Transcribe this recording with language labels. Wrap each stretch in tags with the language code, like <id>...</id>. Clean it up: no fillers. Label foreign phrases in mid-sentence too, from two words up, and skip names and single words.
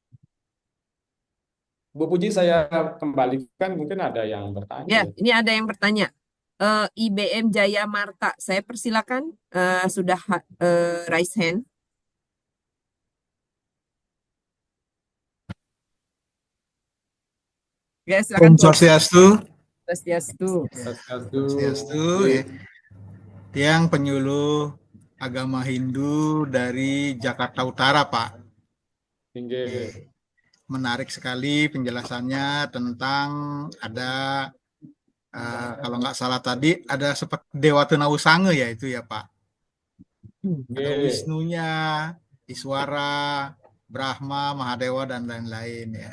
<id>Bu Puji, saya kembalikan, mungkin ada yang bertanya Ya, ya. ini ada yang bertanya. IBM Jaya Marta, saya persilakan sudah</id> <en>raise hand.</en> <id>Ya, silakan Om Bu. Swastiastu. Swastiastu. Swastiastu, ya. Tiang penyuluh agama Hindu dari Jakarta Utara, Pak. Tinggi. Menarik sekali penjelasannya tentang ada kalau nggak salah tadi ada seperti Dewa Tenausanga ya itu ya Pak. Ada Wisnunya, Iswara, Brahma, Mahadewa dan lain-lain ya.</id>